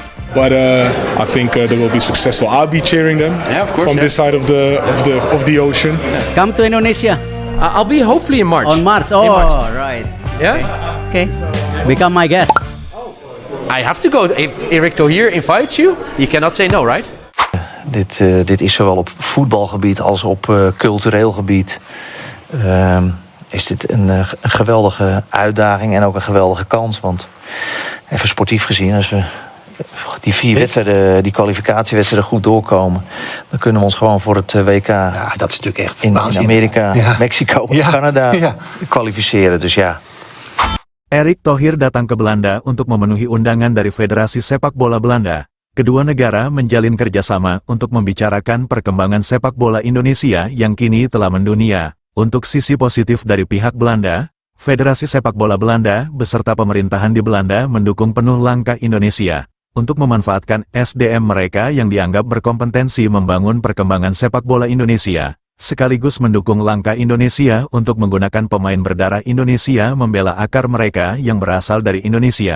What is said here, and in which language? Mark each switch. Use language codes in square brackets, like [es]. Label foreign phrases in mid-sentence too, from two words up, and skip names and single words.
[en] But I think they will be successful. I'll be cheering them from this side of the ocean. Come to Indonesia I'll be hopefully in March. on March. Oh, In March. right. Yeah? Okay. Become my guest. I have to go. If Erik Thohir invites you, you cannot say no, right? [nl] Dit is zowel op voetbalgebied als op cultureel gebied. Is dit een geweldige uitdaging en ook een geweldige kans. Want even sportief gezien, als we die 4 wedstrijden, die kwalificatiewedstrijden goed doorkomen, dan kunnen we ons gewoon voor het WK Ja, dat is natuurlijk echt in waanzinnig. Amerika, Ja. Mexico en Ja. Canada Ja. kwalificeren. Dus ja. [id] Erik Thohir datang ke Belanda untuk memenuhi undangan dari Federasi Sepak Bola Belanda. Kedua negara menjalin kerjasama untuk membicarakan perkembangan sepak bola Indonesia yang kini telah mendunia. Untuk sisi positif dari pihak Belanda, Federasi Sepak Bola Belanda beserta pemerintahan di Belanda mendukung penuh langkah Indonesia untuk memanfaatkan SDM mereka yang dianggap berkompetensi membangun perkembangan sepak bola Indonesia, sekaligus mendukung langkah Indonesia untuk menggunakan pemain berdarah Indonesia membela akar mereka yang berasal dari Indonesia.